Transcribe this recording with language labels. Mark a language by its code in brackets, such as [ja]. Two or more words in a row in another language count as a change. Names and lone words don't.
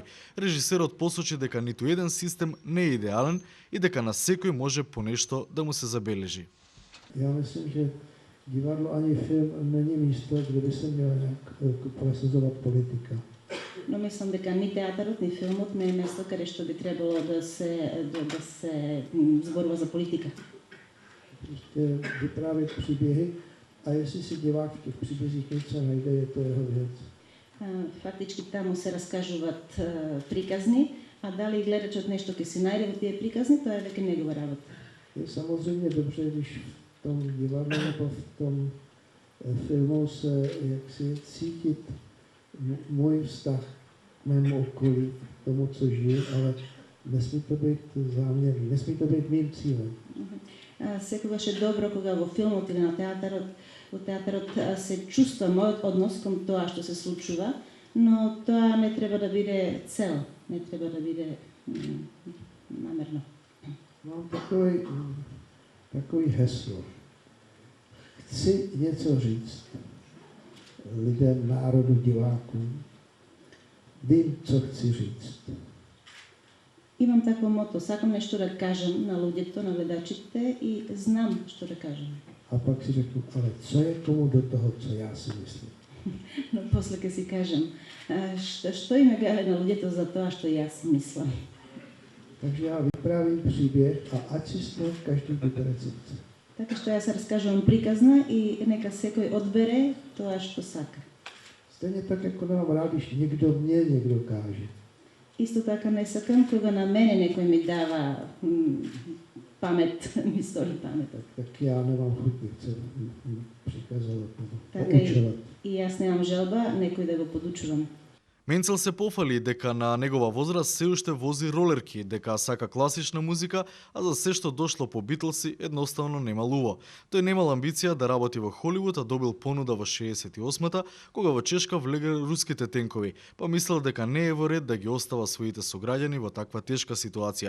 [mk] Режисерот посочи дека ниту еден систем не е идеален и дека на секој може по нешто да му се забележи. [cs] Já myslím, že divadlo ani film není místo, kde by se měla nějak prosazovat politika. [mk] Но мислам дека ни театарот, ни филмот не е место каде што би требало да се зборува за политика. [cs] Prostě vyprávět příběhy a jestli si divák v těch příbězích něco najde, je to jeho věc. [mk] Фактички таму се раскажуваат приказни, а дали гледачот нешто ќе си најде во тие приказни, тоа е веќе негова работа. [cs] Je samozřejmě dobře, když v tom divadle nebo v tom filmu se jaksi cítit můj vztah k mému okolí, k tomu, co žiju, ale nesmí to být záměrný, nesmí to být mým cílem. [mk] Секогаш е добро кога во филмот или на театарот во театарот се чувства мојот однос кон тоа што се случува, но тоа не треба да биде цел, не треба да биде намерно. [cs] Mám takový heslo. Chci něco říct lidem, národu, divákům. Vím, co chci říct. [mk] Имам такво мото, сакам нешто да кажам на луѓето, на гледачите и знам што да кажам. [cs] A pak si řeknu, ale co je komu do toho, co já si myslím. [mk] Но после ке си кажам, што име гале на луѓето за тоа што јас си мислам. [cs] Takže já vyprávím příběh a ať si z toho každý vybere, co chce. [mk] Така што јас раскажувам приказна и нека секој одбере тоа што сака. [cs] Stejně tak, jako nemám rád, když někdo mě někdo káže. [mk] Исто така не сакам кога на мене некој ми дава памет, ми столи паметот. [cs] Tak já nemám chuť, nechce přikazovat nebo [mk] Така [cs] poučovat. [mk] и јас немам желба некој да го подучувам. Менцел се пофали дека на негова возраст се уште вози ролерки, дека сака класична музика, а за се што дошло по Битлси едноставно немал уво. Тој немал амбиција да работи во Холивуд, а добил понуда во 68-та, кога во Чешка влегле руските тенкови, па мислел дека не е во ред да ги остава своите сограѓани во таква тешка ситуација.